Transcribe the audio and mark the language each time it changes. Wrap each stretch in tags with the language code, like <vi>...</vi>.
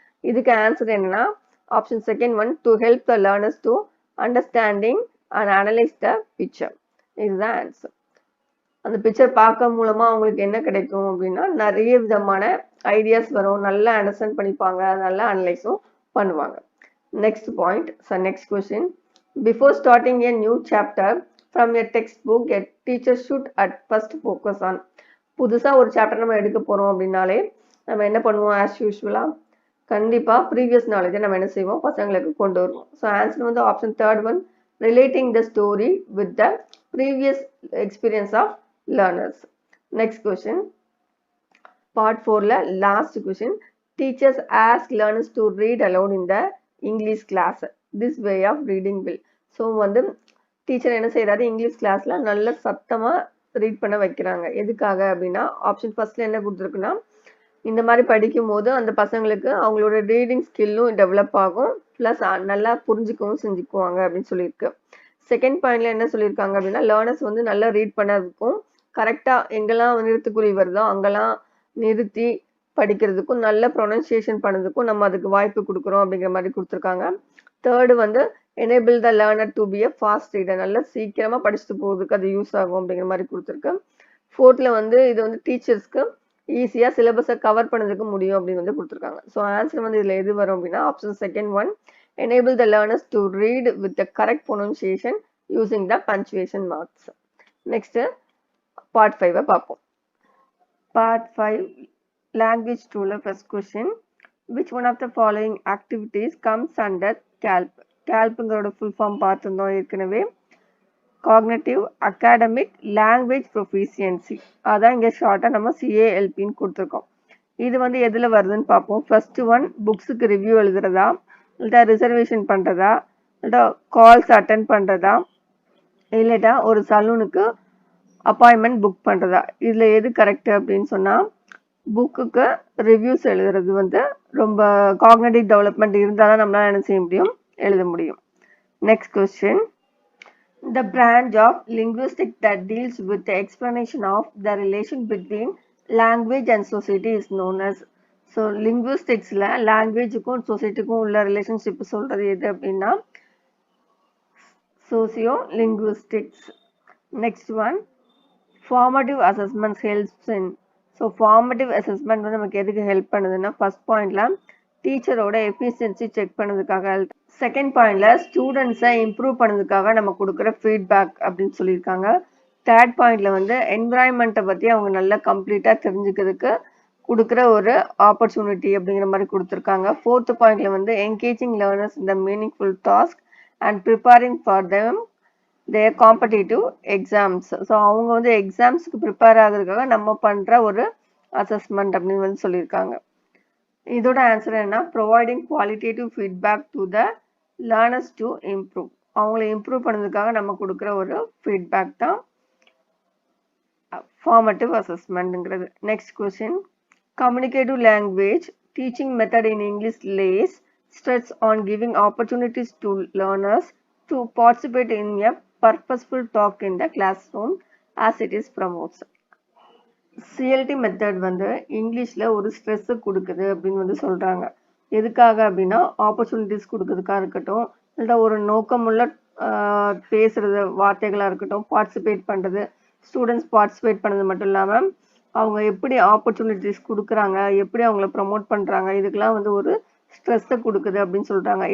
<ta>இதுக்கு ஆன்சர் என்னன்னா option second one,</ta> <en>To help the learners to understanding and analyse the picture.</en> <ta>இதுதான் answer. அந்த picture பார்க்க மூலமா அவங்களுக்கு என்ன கிடைக்கும் அப்படின்னா நிறைய விதமான ஐடியாஸ் வரும், நல்லா அண்டர்ஸ்டாண்ட் பண்ணிப்பாங்க, நல்லா அனலைஸும் பண்ணுவாங்க. Next point, next question.</ta> <en>Before starting a new chapter from a textbook, a teacher should at first focus on.</en> <ta>புதுசா ஒரு சாப்டர் நம்ம எடுக்க போறோம் அப்படின்னாலே நம்ம என்ன பண்ணுவோம், ஆஸ் யூஸ்வலா கண்டிப்பா ப்ரீவியஸ் நாலேஜை நம்ம என்ன செய்வோம், பசங்களுக்கு கொண்டு வருவோம். ஸோ ஆன்சர் வந்து option third one,</ta> <en>Relating the story with the previous experience of learners.</en> <ta>Next question, part 4ல last question.</ta> <en>Teachers ask learners to read aloud in the English class. This way of reading will.</en> <ta>So வந்து teacher என்ன செய்யறாரு, English கிளாஸ்ல நல்ல சத்தமா read பண்ண வைக்கிறாங்க. எதுக்காக அப்படின்னா ஆப்ஷன் ஃபர்ஸ்ட்ல என்ன கொடுத்துருக்குன்னா இந்த மாதிரி படிக்கும் போது அந்த பசங்களுக்கு அவங்களோட ரீடிங் ஸ்கில்லும் டெவலப் ஆகும், ப்ளஸ் நல்லா புரிஞ்சுக்கவும் செஞ்சுக்குவாங்க அப்படின்னு சொல்லியிருக்கு. செகண்ட் பாயிண்ட்ல என்ன சொல்லியிருக்காங்க அப்படின்னா லேர்னர்ஸ் வந்து நல்லா ரீட் பண்ணதுக்கும் கரெக்டா எங்கெல்லாம் நிறுத்துக்குறி வருதோ அங்கெல்லாம் நிறுத்தி படிக்கிறதுக்கும் நல்ல ப்ரொனன்சியேஷன் பண்ணதுக்கும் நம்ம அதுக்கு வாய்ப்பு கொடுக்குறோம் அப்படிங்கிற மாதிரி கொடுத்துருக்காங்க.</ta> <en>Third வந்து enable the learner to be a fast reader.</en> <ta>நல்லா சீக்கிரமா படிச்சுட்டு போகிறதுக்கு அது யூஸ் ஆகும் அப்படிங்கிற மாதிரி கொடுத்துருக்கு. ஃபோர்த்ல வந்து இது வந்து டீச்சர்ஸ்க்கு ஈஸியா சிலபஸை கவர் பண்ணதுக்கு முடியும் அப்படின்னு வந்து கொடுத்துருக்காங்க. ஸோ ஆன்சர் வந்து இதுல எது வரும் அப்படின்னா option second one,</ta> <en>enable the learners to read with the correct pronunciation using the punctuation marks.</en> <ta>Next part 5 பார்ப்போம். பார்ட் 5 லாங்குவேஜ் டூல first question,</ta> <en>which one of the following activities comes under CALP?</en> <ta>கேல்ப்புங்கிறோட full form பார்த்துருந்தோம் ஏற்கனவே. Cognitive, academic, language proficiency. அதான் இங்கே ஷார்ட்டாக நம்ம CALPன்னு கொடுத்துருக்கோம். இது வந்து எதில் வருதுன்னு பார்ப்போம். ஃபர்ஸ்ட் ஒன், புக்ஸுக்கு ரிவ்யூ எழுதுறதா, இல்லைட்டா ரிசர்வேஷன் பண்ணுறதா, இல்லைட்டா கால்ஸ் அட்டென்ட் பண்ணுறதா, இல்லைட்டா ஒரு சலூனுக்கு அப்பாயின்மெண்ட் புக் பண்ணுறதா. இதில் எது கரெக்டு அப்படின்னு சொன்னால் புக்குக்கு ரிவ்யூஸ் எழுதுறது வந்து ரொம்ப காக்னேட்டிவ் டெவலப்மெண்ட் இருந்தால் தான் நம்மளால் என்ன செய்ய முடியும், எழுத முடியும்.</ta> <en>Next question, the branch of linguistics that deals with the explanation of the relation between language and society is known as.</en> <ta>So linguisticsல languageக்கும் societyக்கும் உள்ள ரிலேஷன்ஷிப் சொல்றது எது அப்படின்னா socio linguistics.</ta> <en>Next one, formative assessments helps in.</en> <ta>So formative assessment வந்து நமக்கு எதுக்கு help பண்ணுதுன்னா first பாயிண்ட்ல டீச்சரோட efficiency check பண்ணதுக்காக, செகண்ட் பாயிண்ட்ல ஸ்டூடெண்ட்ஸை இம்ப்ரூவ் பண்ணதுக்காக நம்ம கொடுக்குற ஃபீட்பேக் அப்படின்னு சொல்லியிருக்காங்க. தேர்ட் பாயிண்ட்ல வந்து என்விரான்மெண்ட்டை பற்றி அவங்க நல்லா கம்ப்ளீட்டாக தெரிஞ்சுக்கிறதுக்கு கொடுக்குற ஒரு ஆப்பர்ச்சுனிட்டி அப்படிங்கிற மாதிரி கொடுத்துருக்காங்க.</ta> <en>Fourth பாயிண்ட்ல வந்து engaging learners இந்த meaningful task and preparing for them their competitive exams.</en> <ta>So அவங்க வந்து எக்ஸாம்ஸ்க்கு ப்ரிப்பேர் ஆகிறதுக்காக நம்ம பண்ணுற ஒரு அசஸ்மெண்ட் அப்படின்னு வந்து சொல்லியிருக்காங்க. இதோட ஆன்சர் என்ன,</ta> <en>Providing qualitative feedback to the learners to improve.</en> <ta>அவங்களை இம்ப்ரூவ் பண்ணதுக்காக நம்ம கொடுக்குற ஒரு ஃபீட்பேக் தான் formative அசஸ்மெண்ட்ங்கிறது.</ta> <en>Next question, communicative language teaching method in English lays stress on giving opportunities to learners to participate in a purposeful talk in the classroom as it is promotes.</en> <ta>CLT method வந்து இங்கிலீஷில் ஒரு stress கொடுக்குது அப்படின்னு வந்து சொல்கிறாங்க. எதுக்காக அப்படின்னா opportunities கொடுக்கறதுக்காக இருக்கட்டும், இல்லை ஒரு நோக்கமுள்ள பேசுகிறது வார்த்தைகளாக இருக்கட்டும், பார்ட்டிசிபேட் பண்ணுறது, ஸ்டூடெண்ட்ஸ் பார்ட்டிசிபேட் பண்ணுறது மட்டும் இல்லாமல் அவங்க எப்படி ஆப்பர்ச்சுனிட்டிஸ் கொடுக்குறாங்க, எப்படி அவங்கள ப்ரமோட் பண்ணுறாங்க, இதுக்கெல்லாம் வந்து ஒரு ஸ்ட்ரெஸ்ஸை கொடுக்குது அப்படின்னு சொல்கிறாங்க.</ta>